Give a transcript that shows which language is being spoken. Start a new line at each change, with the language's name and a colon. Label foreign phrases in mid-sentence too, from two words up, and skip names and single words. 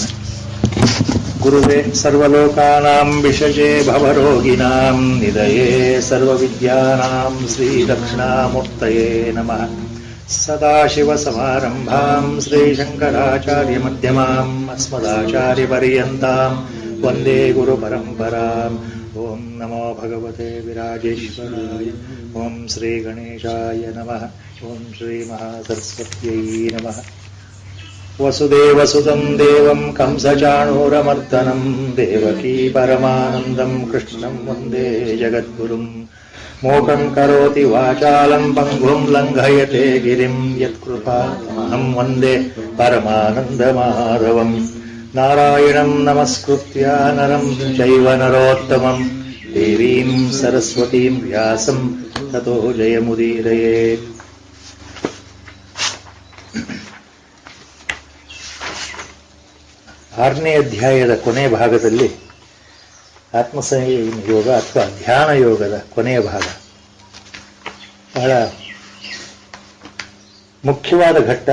Sanskrit: ಗುರುವೇ ಸರ್ವಲೋಕಾನಾಂ ವಿಷಜೇ ಭವರೋಗಿಣಾಂ ನಿಧಯೇ ಸರ್ವವಿದ್ಯಾನಾಂ ಶ್ರೀ ದಕ್ಷಿಣಾಮೂರ್ತಯೇ ನಮಃ. ಸದಾಶಿವಸಮಾರಂಭಾಂ ಶ್ರೀಶಂಕರಾಚಾರ್ಯ ಮಧ್ಯಮಾಂ ಅಸ್ಮದಾಚಾರ್ಯಪರ್ಯಂತಾಂ ವಂದೇ ಗುರುಪರಂಪರಾಂ. ಓಂ ನಮೋ ಭಗವತೆ ವಿರಾಜೇಶ್ವರಾಯ. ಓಂ ಶ್ರೀ ಗಣೇಶಾಯ ನಮಃ. ಓಂ ಶ್ರೀ ಮಹಾಸರಸ್ವತ್ಯೈ ನಮಃ. ವಸುದೇವಸುತಂ ದೇವಂ ಕಂಸಚಾಣೂರಮರ್ದನಂ ದೇವಕೀ ಪರಮಾನಂದಂ ಕೃಷ್ಣಂ ವಂದೇ ಜಗದ್ಗುರುಂ. ಮೂಕಂ ಕರೋತಿ ವಾಚಾಲಂ ಪಂಗುಂ ಲಂಘಯತೆ ಗಿರಿಂ ಯತ್ಕೃಪಾತಮಹಂ ವಂದೇ ಪರಮಾನಂದಮಾಧವಂ. ನಾರಾಯಣಂ ನಮಸ್ಕೃತ್ಯ ನರಂ ಚೈವ ನರೋತ್ತಮಂ ದೇವೀಂ ಸರಸ್ವತೀಂ ವ್ಯಾಸಂ ತತೋ ಜಯಮುದೀರಯೇತ್.
Kannada: ಆರನೇ ಅಧ್ಯಾಯದ ಕೊನೆಯ ಭಾಗದಲ್ಲಿ ಆತ್ಮಸಂಯಮ ಯೋಗ ಅಥವಾ ಧ್ಯಾನ ಯೋಗದ ಕೊನೆಯ ಭಾಗ ಬಹಳ ಮುಖ್ಯವಾದ ಘಟ್ಟ.